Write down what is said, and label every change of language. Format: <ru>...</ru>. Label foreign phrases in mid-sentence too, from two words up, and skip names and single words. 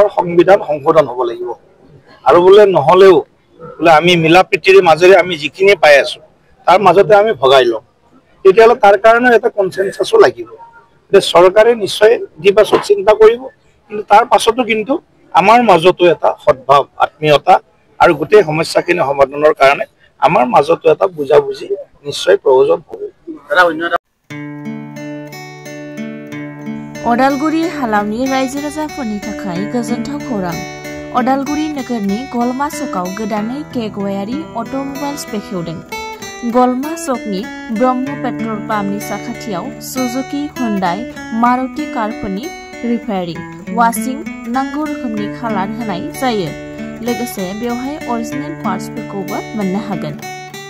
<as>সংবিধান সংশোধন হ'ব লাগিব আৰু বোলে নহলেও বোলে আমি মিলাপ্ৰীতিৰ মাজেৰে আমি যিখিনি পাই আছো তাৰ মাজতে আমি ভগাই লম তেতিয়াহলে তাৰ কাৰণে এটা কনসেনসাসো লাগিব যে চৰকাৰে নিশ্চয় দিবাচক চিন্তা কৰিব কিন্তু তাৰ পাছতো কিন্তু আমাৰ মাজতো এটা সদ্ভাৱ আত্মীয়তা আৰু গোটেই সমস্যাখিনি সমাধানৰ কাৰণে আমাৰ মাজতো এটা বুজাবুজি নিশ্চয় প্ৰয়োজন হ'ব</as> <brx>अदालगुरि हालामनि रायजो राजाफोरनि थाखाय गोजोनथाव खौरां अदालगुरि नोगोरनि गलमा चकआव गोदानै केगवायारि अट'मबाइल्स बेखेवदों गलमा चकनि ब्रह्म पेट्रल पाम्पनि साखाथियाव सुजुकी हुन्डाई मारुति कारफोरनि रिपेयारिं वाशिं नांगौ रोखोमनि खालार होनाय जायो लोगोसे बेवहाय अरिजिनेल पार्ट्सफोरखौबो मोननो हागोन</brx>